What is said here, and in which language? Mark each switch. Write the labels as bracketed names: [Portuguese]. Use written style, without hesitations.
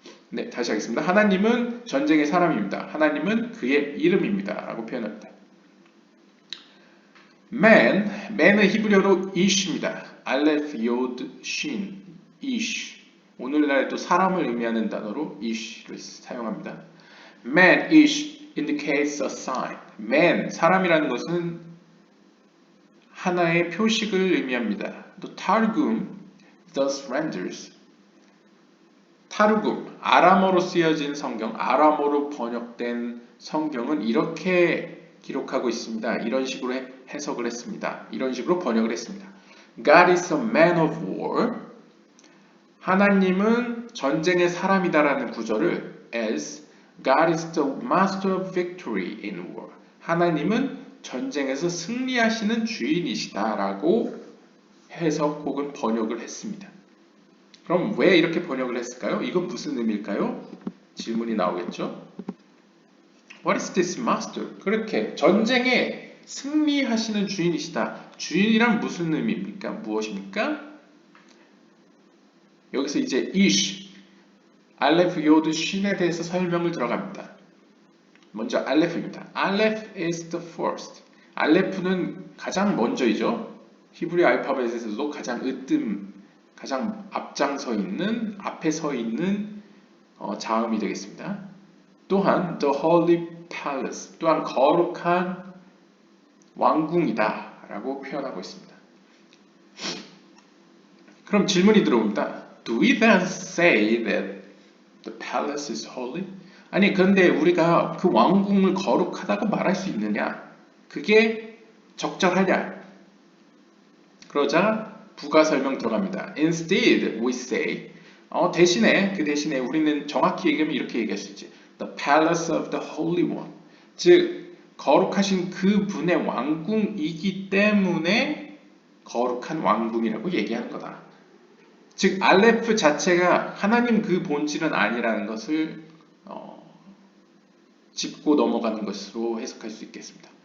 [Korean] 네, 다시 하겠습니다. 하나님은 전쟁의 사람입니다. 하나님은 그의 이름입니다. 라고 표현합니다. man은 히브리어로 ish입니다. 알레프, 요드, 신, ish. 오늘날에도 사람을 의미하는 단어로 ish를 사용합니다. [English] man, ish indicates a sign. [Korean] man, 사람이라는 것은 하나의 표식을 의미합니다. [English] The Targum thus renders. [Korean] 타르굼, 아람어로 쓰여진 성경, 아람어로 번역된 성경은 이렇게 기록하고 있습니다. 이런 식으로 해석을 했습니다. 이런 식으로 번역을 했습니다. [English] God is a man of war. [Korean] 하나님은 전쟁의 사람이다라는 구절을 [English] as God is the master of victory in war. [Korean] 하나님은 전쟁에서 승리하시는 주인이시다라고 해석 혹은 번역을 했습니다. 그럼 왜 이렇게 번역을 했을까요? 이건 무슨 의미일까요? 질문이 나오겠죠? [English] What is this master? [Korean] 그렇게 전쟁에 승리하시는 주인이시다. 주인이란 무슨 의미입니까? 무엇입니까? 여기서 이제 이쉬, 알레프, 요드, 쉰에 대해서 설명을 들어갑니다. 먼저 알레프입니다. [English] 알레프 is the first. [Korean] 알레프는 가장 먼저이죠. 히브리 알파벳에서도 가장 가장 앞장서 있는, 앞에 서 있는 자음이 되겠습니다. 또한 [English] the holy palace, [Korean] 또한 거룩한 왕궁이다 라고 표현하고 있습니다. 그럼 질문이 들어옵니다. [English] Do we then say that the palace is holy? [Korean] 아니 그런데 우리가 그 왕궁을 거룩하다고 말할 수 있느냐? 그게 적절하냐? 그러자 부가 설명 들어갑니다. [English] Instead, we say [Korean] 그 대신에 우리는 정확히 얘기하면 이렇게 얘기할 수 있지. [English] The palace of the Holy One. [Korean] 즉 거룩하신 그 분의 왕궁이기 때문에 거룩한 왕궁이라고 얘기하는 거다. 즉 알레프 자체가 하나님 그 본질은 아니라는 것을 짚고 넘어가는 것으로 해석할 수 있겠습니다.